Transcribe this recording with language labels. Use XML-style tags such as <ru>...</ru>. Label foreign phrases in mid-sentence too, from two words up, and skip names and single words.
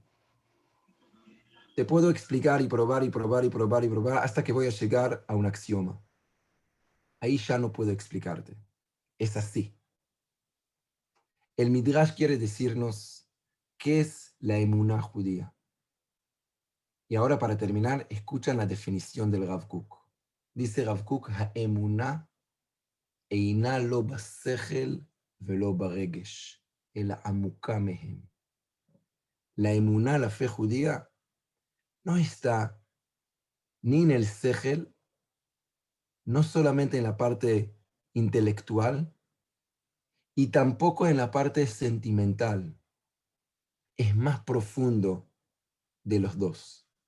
<es>Te puedo explicar y probar y probar y probar y probar hasta que voy a llegar a un axioma. Ahí ya no puedo explicarte. Es así. el Midrash quiere decirnos qué es la emuná judía. Y ahora, para terminar, escuchan la definición del Rav Kook.</es> <he>Dice Rav Kook, האמונה אינה לא בשכל ולא ברגש, אלא עמוקה מהם.</he> <es>La emuná, la fe judía, no está ni en el sehel, no solamente en la parte intelectual, y tampoco en la parte sentimental. Es más profundo de los dos.</es>